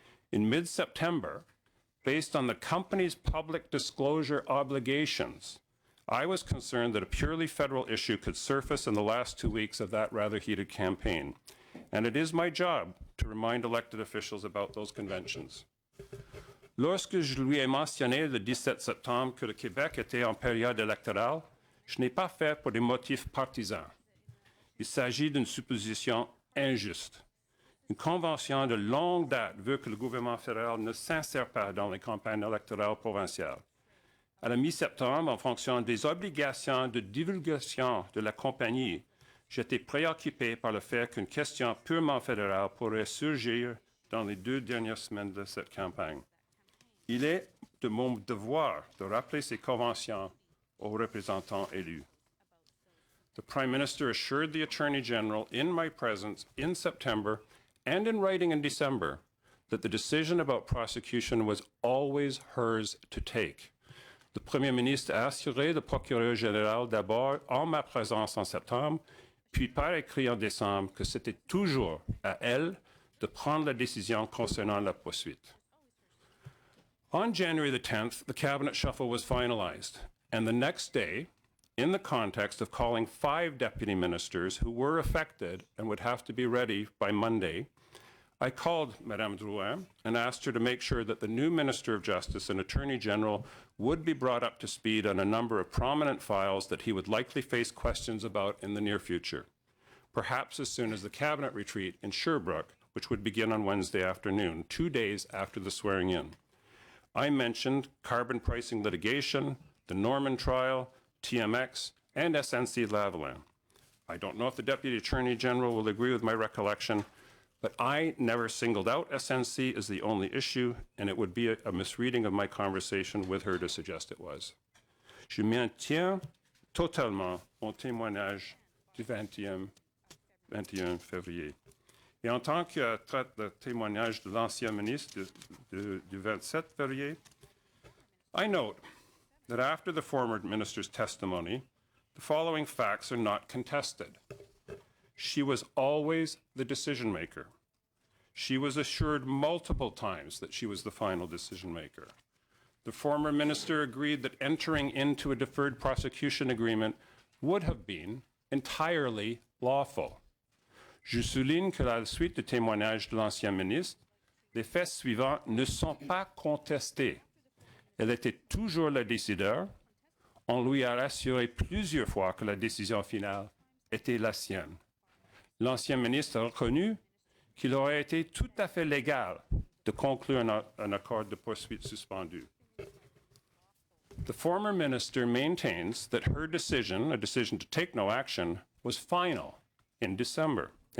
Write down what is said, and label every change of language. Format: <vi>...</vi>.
<en>In mid-September, based on the company's public disclosure obligations, I was concerned that a purely federal issue could surface in the last 2 weeks of that rather heated campaign. And it is my job to remind elected officials about those conventions.</en> <fr>Lorsque je lui ai mentionné le 17 septembre que le Québec était en période électorale, je n'ai pas fait pour des motifs partisans. Il s'agit d'une supposition injuste. Une convention de longue date veut que le gouvernement fédéral ne s'insère pas dans les campagnes électorales provinciales. À la mi-septembre, en fonction des obligations de divulgation de la compagnie, j'étais préoccupé par le fait qu'une question purement fédérale pourrait surgir dans les 2 dernières semaines de cette campagne. Il est de mon devoir de rappeler ces conventions aux représentants élus.</fr> <en>The Prime Minister assured the Attorney General in my presence in September and in writing in December that the decision about prosecution was always hers to take.</en> <fr>Le Premier ministre a assuré le procureur général d'abord en ma présence en septembre, puis par écrit en décembre que c'était toujours à elle de prendre la décision concernant la poursuite.</fr> <en>On January the 10th, the cabinet shuffle was finalized, and the next day, in the context of calling 5 deputy ministers who were affected and would have to be ready by Monday, I called Madame Drouin and asked her to make sure that the new Minister of Justice and Attorney General would be brought up to speed on a number of prominent files that he would likely face questions about in the near future, perhaps as soon as the cabinet retreat in Sherbrooke, which would begin on Wednesday afternoon, 2 days after the swearing-in. I mentioned carbon pricing litigation, the Norman trial, TMX, and SNC-Lavalin. I don't know if the Deputy Attorney General will agree with my recollection, but I never singled out SNC as the only issue, and it would be a misreading of my conversation with her to suggest it was.</en> <fr>Je maintiens totalement mon témoignage du 21 février. Et en tant que traite le témoignage de l'ancien ministre du 27 février,</fr> <en>I note that after the former minister's testimony, the following facts are not contested. She was always the decision maker. She was assured multiple times that she was the final decision maker. The former minister agreed that entering into a deferred prosecution agreement would have been entirely lawful.</en> <fr>Je souligne que à la suite du témoignage de l'ancien ministre, les faits suivants ne sont pas contestés. Elle était toujours le décideur. On lui a rassuré plusieurs fois que la décision finale était la sienne. L'ancien ministre a reconnu qu'il aurait été tout à fait légal de conclure un accord de poursuite suspendu.</fr> <en>The former minister maintains that her decision, a decision to take no action, was final in September.</en>